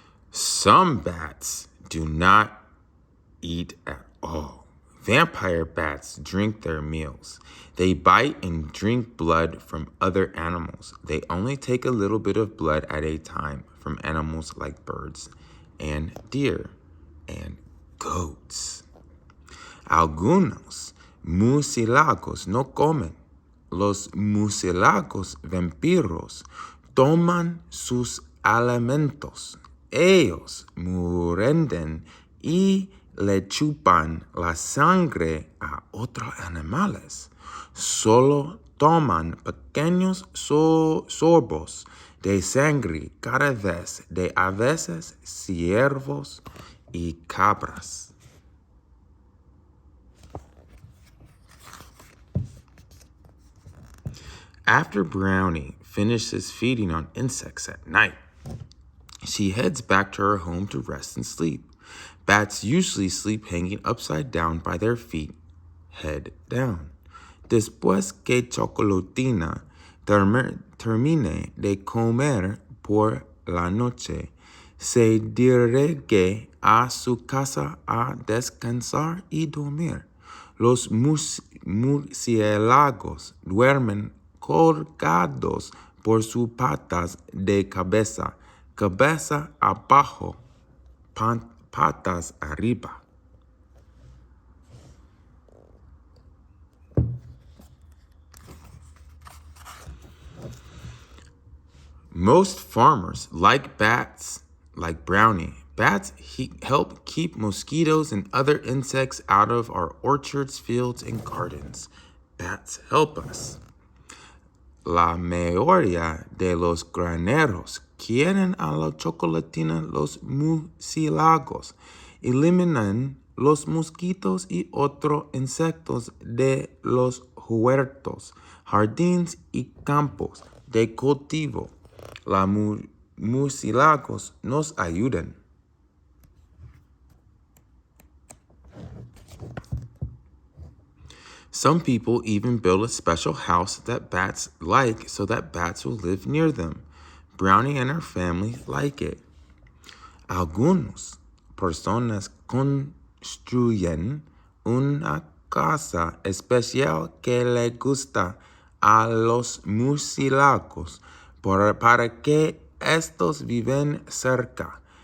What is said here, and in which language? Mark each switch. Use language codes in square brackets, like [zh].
[en] Some bats do not eat at all. Vampire bats drink their meals. They bite and drink blood from other animals. They only take a little bit of blood at a time from animals like birds and deer and goats. [es] Algunos murcielagos no comen. Los murcielagos vampiros toman sus alimentos. Ellos muerden y le chupan la sangre a otros animales. Solo toman pequeños sorbos de sangre cada vez de aves, ciervos y cabras. [en] After Brownie finishes feeding on insects at night, she heads back to her home to rest and sleep. Bats usually sleep hanging upside down by their feet, head down. [es] Después que Chocolatina termine de comer por la noche, se dirige a su casa a descansar y dormir. Los murciélagos duermen colgados por sus patas de cabeza, cabeza abajo, patas arriba. [en] Most farmers like bats, like Brownie. Bats help keep mosquitoes and other insects out of our orchards, fields, and gardens. Bats help us. [es] La mayoría de los graneros quieren a la chocolatina. Los murciélagos eliminan los mosquitos y otros insectos de los huertos, jardines y campos de cultivo. Los murciélagos nos ayudan. [en] Some people even build a special house that bats like so that bats will live near them. Brownie and her family like it. [es] Algunas personas construyen una casa especial que le gusta a los murciélagos para que estos viven cerca.